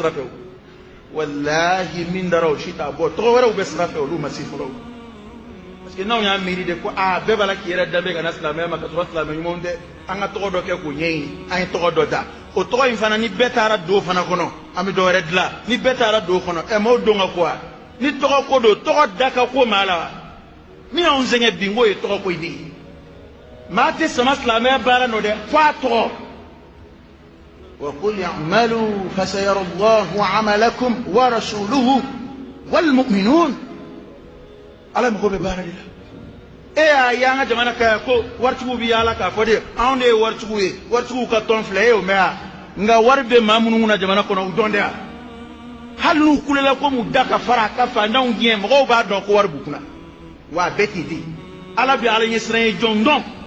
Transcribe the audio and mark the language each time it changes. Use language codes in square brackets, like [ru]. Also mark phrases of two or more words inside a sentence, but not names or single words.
[bm] sira fɛ o walahi min dara o si t'a bɔ tɔgɔ wɛrɛw bɛ sira fɛ olu ma se fɔlɔ [fr] parce que [bm] n'anw y'a miiri de ko bɛɛ b'a la k'i yɛrɛ danbe ka na silamɛya ma ka sɔrɔ silamɛ ɲumanw tɛ an ka tɔgɔ dɔ kɛ k'o ɲɛɲini an ye tɔgɔ dɔ da o tɔgɔ in fana ni bɛɛ taara don o fana kɔnɔ an bɛ dɔ wɛrɛ dilan ni bɛɛ taara don o kɔnɔ m'o don ka ko wa ni tɔgɔ ko don tɔgɔ da ka ko maa la wa min y'anw sɛgɛn bi n k'o ye tɔgɔ ko de ye maa tɛ sama silamɛya baara nɔ dɛ fo a tɔgɔ [ar] وقل اعملوا فسيرى الله عملكم ورسوله والمؤمنون [bm] ala mɔgɔ bɛ baara de la y'a ye an ka jamana ka ko waritigiw bɛ yaala k'a fɔ de anw de ye waritigiw ye waritigiw ka tɔn filɛ e y'o mɛn wa nka wari bɛ maa minnu kunna jamana kɔnɔ u dɔn de wa hali n'u kulela ko mu da ka fara ka fantanw gɛn mɔgɔw b'a dɔn ko wari b'u kunna wa a bɛɛ tɛ ten ala bɛ ala ɲɛsiran ye jɔn dɔn